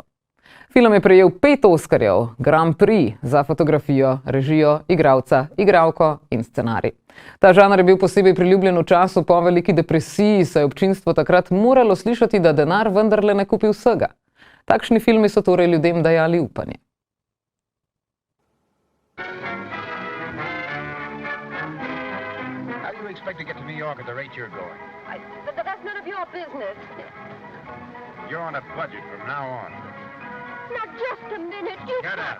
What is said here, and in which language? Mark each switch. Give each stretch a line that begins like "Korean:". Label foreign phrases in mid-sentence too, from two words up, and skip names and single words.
Slovenian: Film je prejel 5 Oskarjev, Grand Prix za fotografijo, režijo, igralca, igralko in scenarij. Ta žanr je bil posebej priljubljen v času po veliki depresiji, saj je občinstvo takrat moralo slišati, da denar vendarle ne kupi vsega. Takšni filmi so torej ljudem dajali upanje.
English: How do you expect to get to New York at the rate you're going? That's none of your business. You're on a budget from now on. Now, just a minute. Shut up.